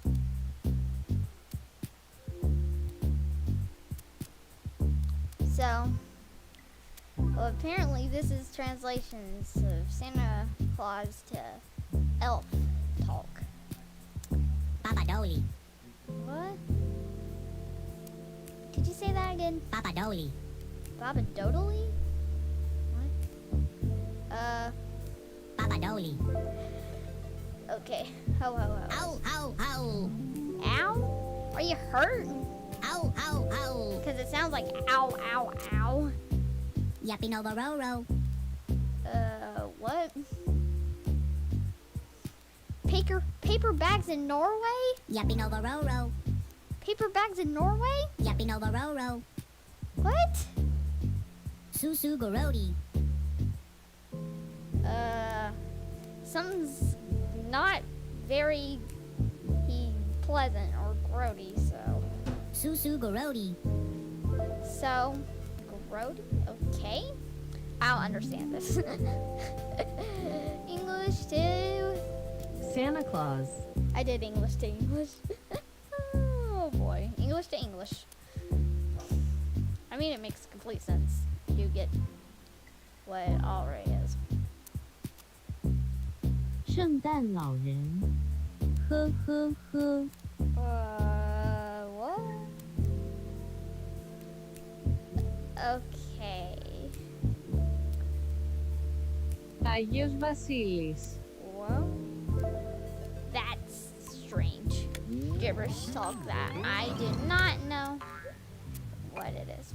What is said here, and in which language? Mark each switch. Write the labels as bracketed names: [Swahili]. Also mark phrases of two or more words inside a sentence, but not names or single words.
[English] So, well, apparently this is translations of Santa Claus to elf talk. Papa Dolly. What? Could you say that again? Papa Dolly. Baba Dodely? What? Papa Dolly. Okay. Ho ho ho. Ow, ow, ow. Ow? Are you hurt? Ow, ow, ow. Because it sounds like ow, ow, ow. Yapping over Roro. What? Paper bags in Norway? Yapping over Roro. Paper bags in Norway? Yapping over Roro. What? Susu Garodi. Something's not very pleasant or grody, so. Susu Garodi. So, grody? Okay. I'll understand this. English to Santa Claus. I did English to English. Oh boy. English to English. I mean, it makes complete sense. You get what it already is. [Chinese] 圣诞老人，呵呵呵。 [English] What? Okay. [Greek] Άγιος Βασίλης. [English] Well, that's strange. Gibberish talk that I did not know what it is.